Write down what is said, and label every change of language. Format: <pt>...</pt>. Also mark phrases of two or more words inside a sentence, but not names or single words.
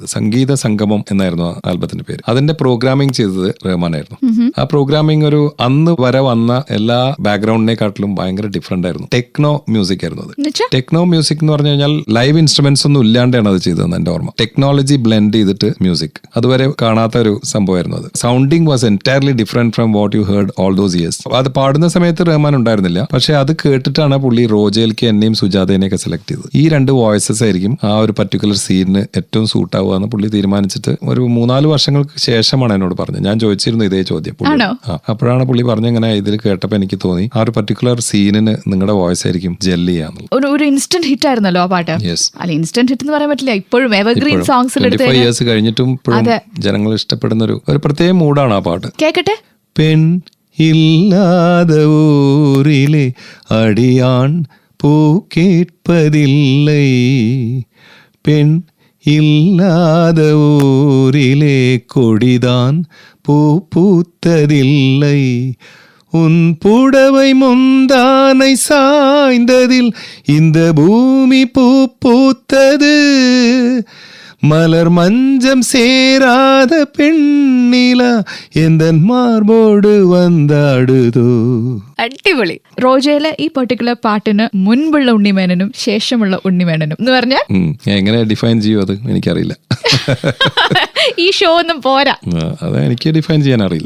<ml>സംഗീത സംഗമം എന്നായിരുന്നു ആ ആൽബത്തിന്റെ പേര്. അതിന്റെ പ്രോഗ്രാമിംഗ് ചെയ്തത് റഹ്മാനായിരുന്നു. ആ പ്രോഗ്രാമിംഗ് ഒരു അന്ന് വരെ വന്ന എല്ലാ ബാക്ക്ഗ്രൗണ്ടിനെക്കാട്ടിലും ഭയങ്കര ഡിഫറെന്റ് ആയിരുന്നു.</ml> <en>techno music</en> <ml>ആയിരുന്നു അത്.</ml> <en>techno music</en> <ml>എന്ന് പറഞ്ഞു കഴിഞ്ഞാൽ</ml> <en>live instruments</en> <ml>ഒന്നും ഇല്ലാണ്ടാണ് അത് ചെയ്തതെന്ന് എന്റെ ഓർമ്മ.</ml> <en>technology blend</en> <ml>ചെയ്തിട്ട് മ്യൂസിക്. അതുവരെ കാണാത്ത ഒരു സംഭവമായിരുന്നു അത്.</ml> <en>sounding was entirely different from what you heard all those years.</en> <ml>അത് പാടുന്ന സമയത്ത് റഹ്മാൻ ഉണ്ടായിരുന്നില്ല. പക്ഷെ അത് കേട്ടിട്ടാണ് പുള്ളി റോജയിലേക്ക് എന്നെയും സുജാതേനെയൊക്കെ സെലക്ട് ചെയ്തത്. ഈ 2 വോയിസസ് ആയിരിക്കും ആ ഒരു</ml> <en>particular scene</en> <ml>ഏറ്റവും സൂട്ട് ആവുക എന്ന് പുള്ളി തീരുമാനിച്ചിട്ട് ഒരു 3-4 വർഷങ്ങൾക്ക് ശേഷമാണ് എന്നോട് പറഞ്ഞത്. ഞാൻ ചോദിച്ചിരുന്നു ഇതേ ചോദ്യം. അപ്പോഴാണ് പുള്ളി പറഞ്ഞ ഇങ്ങനെ ഇതിൽ കേട്ടപ്പോൾ എനിക്ക് തോന്നി ആ ഒരു</ml> <en>particular scene</en> <ml>നിങ്ങളുടെ വോയിസ് ആയിരിക്കും ജെല്ല് ചെയ്യാന്നുള്ളത്. ഒരു</ml> <en>instant hit</en> <ml>ആയിരുന്നല്ലോ ആ പാട്ട്. അല്ല,</ml> <en>instant hit</en> <ml>എന്ന് പറയാൻ പറ്റില്ല. ഇപ്പോഴും</ml> <en>evergreen songs 25 years</en> <ml>കഴിഞ്ഞിട്ടും ഇപ്പോഴും ജനങ്ങൾ ഇഷ്ടപ്പെടുന്ന ഒരു പ്രത്യേക മൂഡാണ് ആ പാട്ട്. കേക്കട്ടെ.</ml> <ta>பெண் இல்லாதே ஊரிலே அடியான் பூ കേட்பதில்லை, பெண் இல்லாத ஊரிலே கொடிதான் பூ பூத்ததில்லை, உன் புடவை முந்தானை சாய்ந்ததில் இந்த பூமி பூ பூத்தது, மலர் மஞ்சம் சேராத பெண்ணிല எந்தன் மார்போடு வந்தாடுதோ.</ta> <ml>അടിപൊളി. റോജയിലെ ഈ പെർട്ടിക്കുലർ പാട്ടിന് മുൻപുള്ള ഉണ്ണിമേനനും ശേഷമുള്ള ഉണ്ണിമേനനും എന്ന് പറഞ്ഞാൽ എങ്ങനെ ഡിഫൈൻ ചെയ്യും അത് എനിക്കറിയില്ല. ഈ ഷോ ഒന്നും പോരാ. അത് എനിക്ക് ഡിഫൈൻ ചെയ്യാൻ അറിയില്ല.</ml>